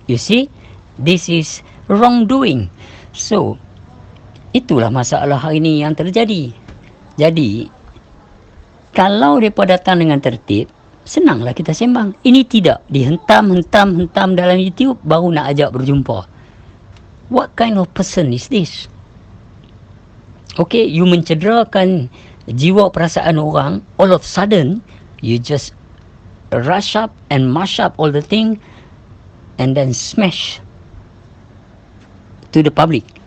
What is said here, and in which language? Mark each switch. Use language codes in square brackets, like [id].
[en] You see, this is wrongdoing. [ms] So itulah masalah hari ini yang terjadi. Jadi kalau mereka datang dengan tertib, senanglah kita sembang. Ini tidak dihentam dalam YouTube baru nak ajak berjumpa. [en] What kind of person is this? Okay, you [ms] mencederakan jiwa perasaan orang. [en] All of a sudden, you just rush up and mash up all the thing and then smash to the public.